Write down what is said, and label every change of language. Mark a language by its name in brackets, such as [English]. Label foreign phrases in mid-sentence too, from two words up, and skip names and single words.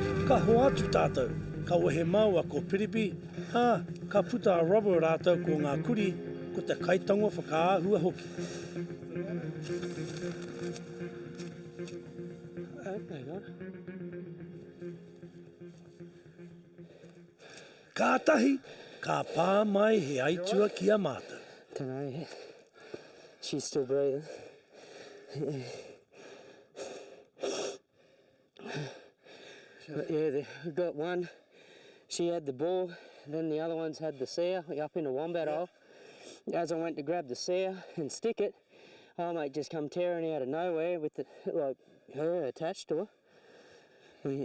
[Māori] Ka hoa atu tātou, ka wehe mau a ko piripi, ka puta a Robbo rātou ko ngā kuri, ko te kaitongo whakaahua hoki. Kātahi, ka pā mai he aitua ki a mātou. [English] Dunno yet. She's still breathing. But yeah, we got one. She had the ball, then the other ones had the sow up in the wombat hole. As I went to grab the sow and stick it, our mate just come tearing out of nowhere with her attached to her.